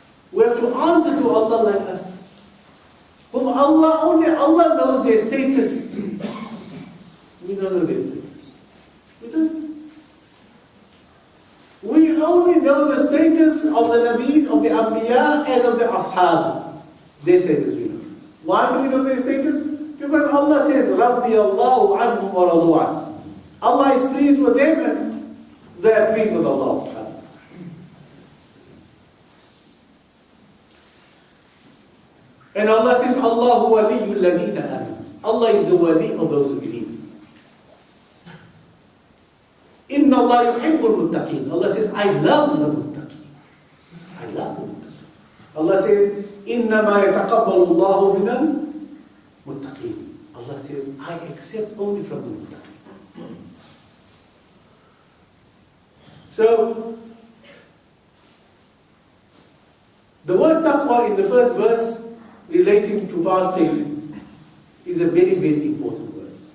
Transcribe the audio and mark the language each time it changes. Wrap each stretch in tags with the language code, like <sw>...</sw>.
<en>We have to answer to Allah like us. Whom only Allah knows their status. We don't know their status. We don't. We only know the status of the Nabi, of the Anbiya, and of the Ashab. Their status we know. Why do we know their status? Because Allah says,</en> <ar>رَضِيَ اللَّهُ عَنْهُمْ وَرَضُوا عَنْهُ.</ar> <en>Allah is pleased with them and they are pleased with Allah subhanahu wa ta'ala. And Allah says,</en> <ar>Allahu waliyul ladina amanu.</ar> <en>Allah is the wali of those who believe.</en> <ar>Inna Allah yuhibbul muttaqin.</ar> <en>Allah says, I love the muttaqin. I love the muttaqin. Allah says,</en> <ar>إِنَّمَا يَتَقَبَّلُ اللَّهُ مِنَ الْمُتَّقِينَ.</ar> <en>Allah says, I accept only from the muttaqin. So, the word taqwa in the first verse relating to fasting is a very, very important word.</en>